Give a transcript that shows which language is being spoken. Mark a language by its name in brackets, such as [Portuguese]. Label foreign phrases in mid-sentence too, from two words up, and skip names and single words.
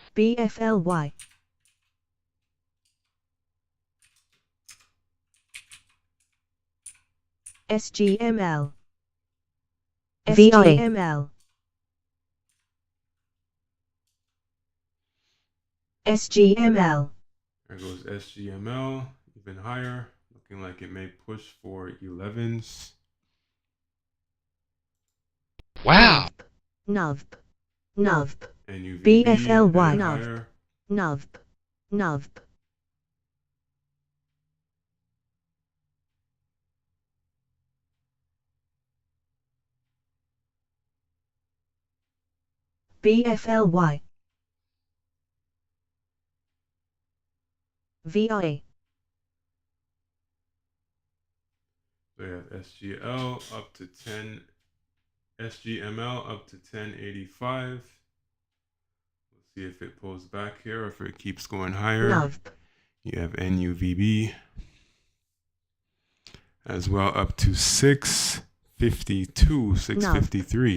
[English] BFLY. SGML. SGML. SGML. There goes SGML, even higher, looking like it may push for 11s. Wow. NUVB. NUVB. NUVB BFLY. headed NUVB. higher. NUVB. NUVB. BFLY. VOA. So we have SGL up to 10, SGML up to 1085. We'll see if it pulls back here or if it keeps going higher. NUVB. You have NUVB as well up to 652, 653.